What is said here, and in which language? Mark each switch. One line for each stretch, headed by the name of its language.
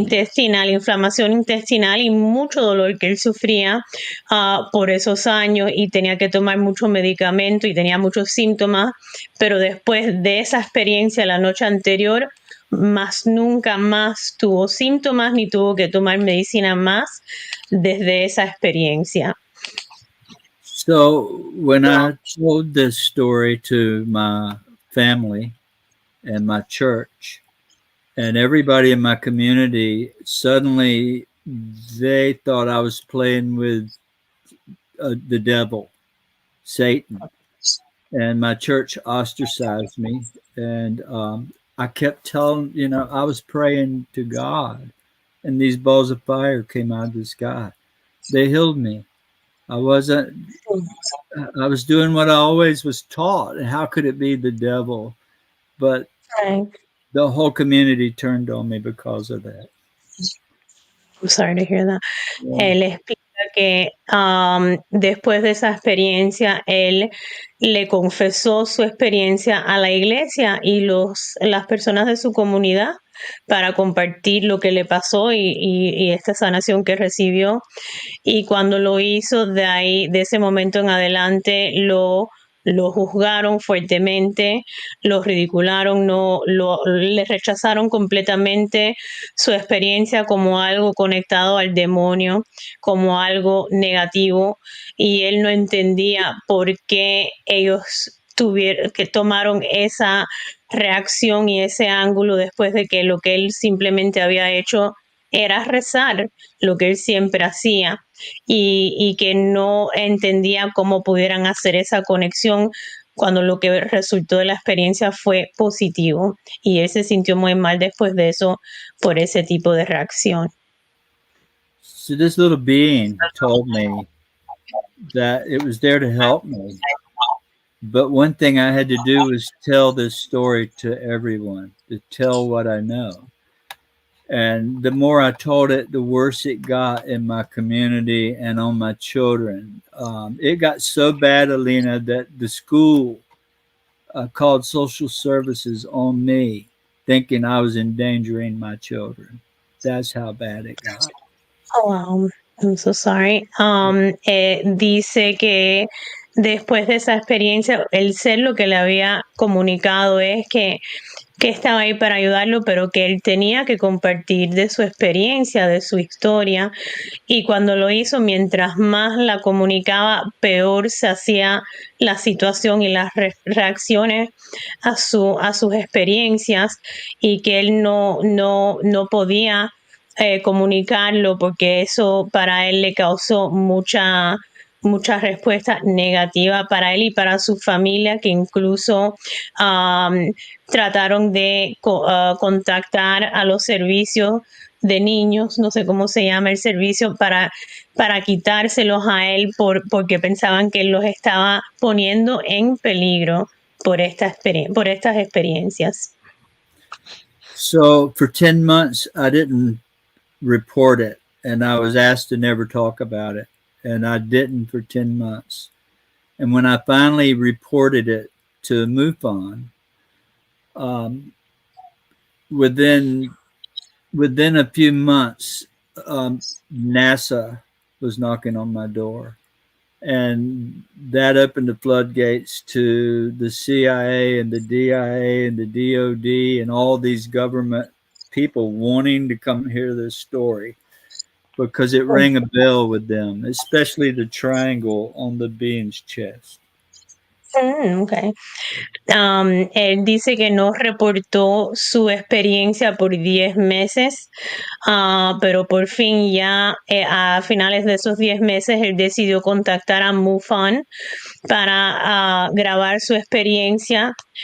Spanish: Intestinal, inflamación intestinal y mucho dolor que él sufría por esos años y tenía que tomar mucho medicamento y tenía muchos síntomas, pero después de esa experiencia la noche anterior, más nunca más tuvo síntomas ni tuvo que tomar medicina más desde esa experiencia.
English: So when I told this story to my family and my church and everybody in my community, suddenly they thought I was playing with the devil, Satan. And my church ostracized me. And I kept telling, I was praying to God, and these balls of fire came out of the sky. They healed me. I was doing what I always was taught. And how could it be the devil? But the whole community turned on me because of that. I'm sorry to hear that. Yeah.
Spanish: Él explica que después de esa experiencia, él le confesó su experiencia a la iglesia y las personas de su comunidad para compartir lo que le pasó y esta sanación que recibió. Y cuando lo hizo, de ese momento en adelante, lo juzgaron fuertemente, lo ridicularon, le rechazaron completamente su experiencia como algo conectado al demonio, como algo negativo, y él no entendía por qué ellos tomaron esa reacción y ese ángulo después de que lo que él simplemente había hecho era rezar, lo que él siempre hacía, y que no entendía cómo pudieran hacer esa conexión cuando lo que resultó de la experiencia fue positivo, y él se sintió muy mal después de eso por ese tipo de reacción.
English: So this little being told me that it was there to help me. But one thing I had to do was tell this story to everyone, to tell what I know. And the more I told it, the worse it got in my community and on my children. It got so bad, Alina, that the school called social services on me, thinking I was endangering my children. That's how bad it got. Oh, wow. I'm so sorry.
Spanish: Dice que después de esa experiencia, el ser lo que le había comunicado es que que estaba ahí para ayudarlo, pero que él tenía que compartir de su experiencia, de su historia. Y cuando lo hizo, mientras más la comunicaba, peor se hacía la situación y las reacciones a sus experiencias, y que él no podía comunicarlo porque eso para él le causó mucha respuesta negativa para él y para su familia, que incluso trataron de contactar a los servicios de niños, no sé cómo se llama el servicio, para quitárselos a él porque pensaban que él los estaba poniendo en peligro por estas experiencias.
English: So for 10 months, I didn't report it, and I was asked to never talk about it, and I didn't for 10 months. And when I finally reported it to MUFON, within a few months, NASA was knocking on my door, and that opened the floodgates to the CIA and the DIA and the DOD and all these government people wanting to come hear this story because it rang a bell with them, especially the triangle on the being's chest. Okay.
Spanish: Él dice que no reportó su experiencia por 10 meses, pero por fin ya a finales de esos 10 meses él decidió contactar a MUFON para grabar su experiencia.